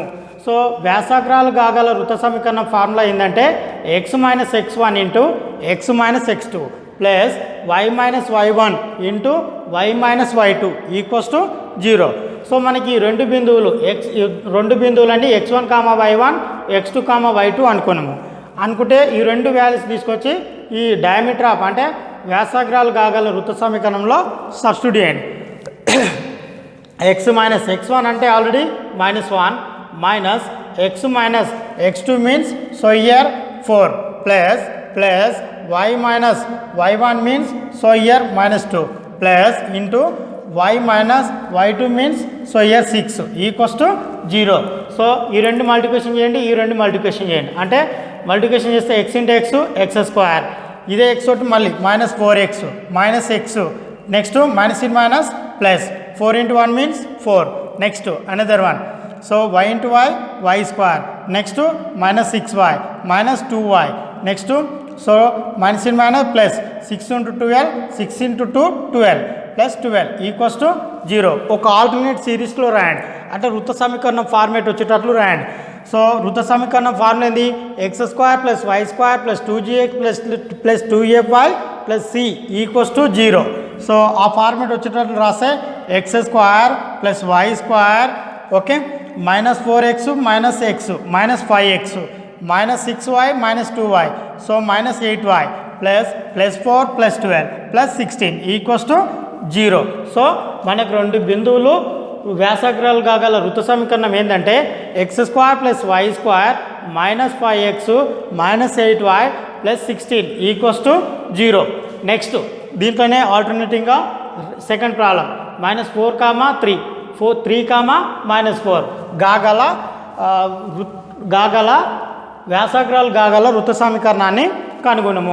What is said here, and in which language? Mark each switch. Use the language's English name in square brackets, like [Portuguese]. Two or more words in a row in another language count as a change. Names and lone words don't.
[Telugu] సో వ్యాసాగ్రాలు కాగల వృత్త సమీకరణం ఫార్ములా ఏంటంటే [English] x minus x1 into x minus x2 plus y minus y1 into y minus y2 equals to 0. [Telugu] సో మనకి రెండు బిందువులు అంటే x1, y1, x2, y2 అనుకుంటే ఈ రెండు వాల్యూస్ తీసుకొచ్చి ఈ [English] diameter of [Telugu] అంటే వ్యాసాగ్రాలు కాగల వృత్త సమీకరణంలో సబ్స్టిట్యూట్ చేయండి. [English] x minus x1 అంటే ఆల్రెడీ -1 minus x minus x2 means so here 4 plus y minus y1 means so here -2 plus into y minus y2 means so here 6 equals to 0. [Telugu] సో ఈ రెండు మల్టిప్లికేషన్ చేయండి అంటే మల్టిప్లికేషన్ చేస్తే [English] x into x square [Telugu] ఇదే x ఒకటి మళ్ళీ [English] -4x minus x next minus in minus plus 4 into 1 means 4 next another one. So y into y square next to minus 6y minus 2y next to so minus in minus plus 6 into 12 6 into 2 12 plus 12 equals to 0. [Telugu] ఒక [English] alternate series [Telugu] రాయండి అంటే వృత్త సమీకరణం ఫార్మేట్ వచ్చేటట్లు రాయండి. సో వృత్త సమీకరణం ఫార్ములా ఏంది [English] x square plus y square plus 2gx plus 2fy plus c equals to 0. [Telugu] సో ఆ ఫార్మేట్ వచ్చేటట్లు రాస్తే [English] x square plus y square okay minus 4x minus x minus 5x minus 6y minus 2y so minus 8y plus 4 plus 12 plus 16 equals to 0. [Telugu] సో మనకు రెండు బిందువులు వ్యాసాగ్రాలు కాగల వృత్త సమీకరణం ఏంటంటే [English] x square plus y square minus 5x minus 8y plus 16 equals to 0. [Telugu] నెక్స్ట్ దీంట్లోనే ఆల్టర్నేటివ్గా [English] second problem [Telugu] -4, 3, -4 గాగల వ్యాసాగ్రాలు గాగల వృత్త సమీకరణాన్ని కనుగొనము.